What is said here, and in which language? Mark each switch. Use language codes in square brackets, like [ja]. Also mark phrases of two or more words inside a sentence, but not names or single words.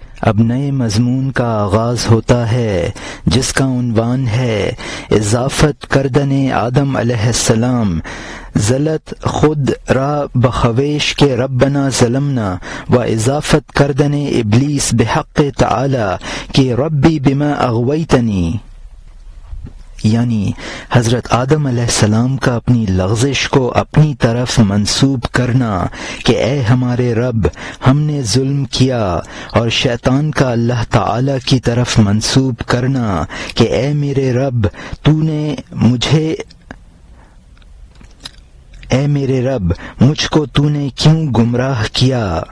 [ur] اب نئے مضمون کا آغاز ہوتا ہے جس کا عنوان ہے [fa] اضافت کردن آدم علیہ السلام زلت خود را بخویش کے [ar] ربنا ظلمنا [fa] و اضافت کردن ابلیس بحق تعالی کہ [ar] ربی بما [ur] اغویتنی، یعنی حضرت آدم علیہ السلام کا اپنی لغزش کو اپنی طرف منسوب کرنا کہ اے ہمارے رب ہم نے ظلم کیا، اور شیطان کا اللہ تعالی کی طرف منسوب کرنا کہ اے میرے رب مجھ کو تو نے کیوں گمراہ کیا۔